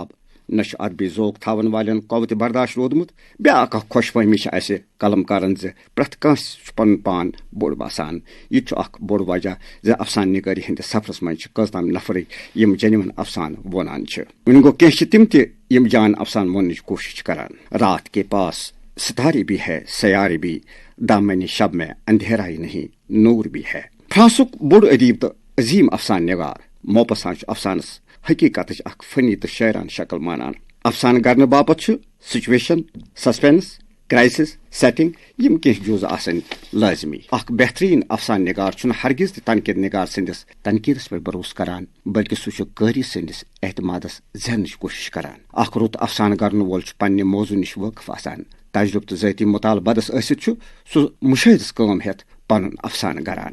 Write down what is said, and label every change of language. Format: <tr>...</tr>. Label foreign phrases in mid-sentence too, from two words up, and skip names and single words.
<ks>نہ چھُ ادبی ذوق تھاون والٮ۪ن قوتِ برداشت روٗدمُت. بیٛاکھ اکھ خۄش فہمی چھِ اسہِ قلم کارن زِ پرٛٮ۪تھ کٲنٛسہِ چھُ پنُن پان بوٚڑ باسان. یہِ تہِ چھُ اکھ بوٚڑ وجہ زِ افسانہ نگٲری ہٕنٛدِس سفرس منٛز چھِ کٔژتام نفرٕے یِم جینون افسانہ وونان چھِ. وۄنۍ گوٚو کینٛہہ چھِ تِم تہِ یِم جان افسانہ وننٕچ کوٗشش چھِ کران.</ks> <ur>رات کے پاس ستارے بھی ہے سیارے بھی، دامن شب میں اندھیرا ہی نہیں نور بھی ہے.</ur> <ks>فرانسُک بوٚڑ ادیب تہٕ عظیٖم افسانہ نگار موپسان چھُ افسانس حقیقتٕچ اکھ فنی تہٕ شاعرانہ شکل مانان. افسانہ گرنہٕ باپتھ چھُ</ks> <en>situation, suspense, crisis, setting</en> <ks>یِم کینٛہہ جُز آسٕنۍ لٲزمی. اکھ بہترین افسانہ نگار چھُنہٕ ہرگز تہِ تنقید نگار سٕنٛدِس تنقیدس پٮ۪ٹھ بھروسہٕ کران، بلکہِ سُہ چھُ قٲری سٕنٛدِس اعتمادس زیننٕچ کوٗشش کران. اکھ رُت افسانہ گرنہٕ وول چھُ پننہِ موضوع نِش وٲقف آسان. تجربہٕ تہٕ ذٲتی مطالعہٕ بدس ٲسِتھ چھُ سُہ مُشٲہدس کٲم ہٮ۪تھ پنُن افسانہ گران.</ks>